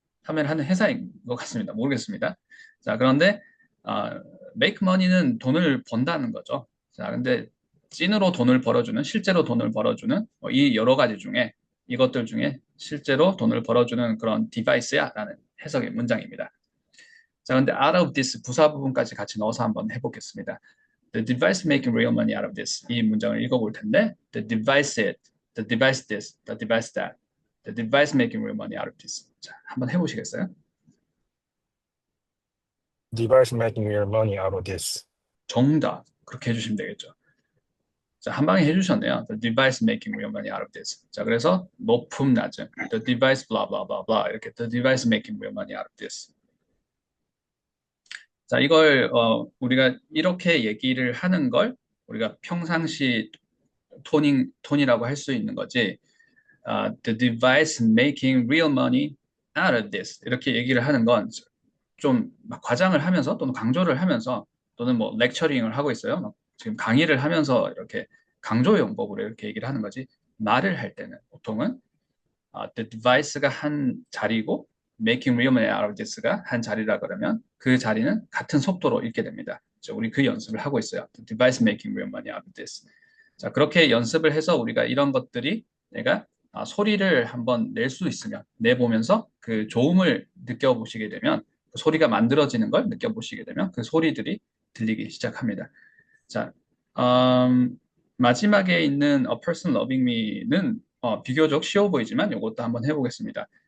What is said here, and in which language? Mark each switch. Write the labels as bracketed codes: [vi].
[ko] 판매를 하는 회사인 것 같습니다. 모르겠습니다. 자, 그런데 make money는 돈을 번다는 거죠. 자, 근데 찐으로 돈을 벌어주는, 실제로 돈을 벌어주는 이 여러 가지 중에 이것들 중에 실제로 돈을 벌어주는 그런 디바이스야 라는 해석의 문장입니다. 자, 근데 [en] out of this [ko] 부사 부분까지 같이 넣어서 한번 해보겠습니다. [en] The device making real money out of this. [ko] 이 문장을 읽어볼 텐데 [en] the device it, the device this, the device that, the device making real money out of this. [ko] 자, 한번 해보시겠어요? [en] Device making real money out of this. [ko] 정답. 그렇게 해주시면 되겠죠. 자, 한 방에 해주셨네요. [en] The device making real money out of this. [ko] 자, 그래서 높음, 낮음. [en] The device blah blah blah blah 이렇게 the device making real money out of this. [ko] 자, 이걸 우리가 이렇게 얘기를 하는 걸 우리가 평상시 톤이라고 할 수 있는 거지. [en] The device making real money out of this [ko] 이렇게 얘기를 하는 건 좀 막 과장을 하면서 또는 강조를 하면서 또는 뭐 렉처링을 하고 있어요. 막 지금 강의를 하면서 이렇게 강조 용법으로 이렇게 얘기를 하는 거지. 말을 할 때는 보통은 [en] the device [ko] 가 한 자리고 [en] making real money out of this [ko] 가 한 자리라 그러면 그 자리는 같은 속도로 읽게 됩니다. 우리 그 연습을 하고 있어요. [en] The device making real money out of this. [ko] 자, 그렇게 연습을 해서 우리가 이런 것들이 내가 소리를 한번 낼 수 있으면 내보면서 그 좋음을 느껴보시게 되면 그 소리가 만들어지는 걸 느껴보시게 되면 그 소리들이 들리기 시작합니다. 자, 마지막에 있는 [en] A Person Loving Me [ko] 는 비교적 쉬워 보이지만 이것도 한번 해보겠습니다.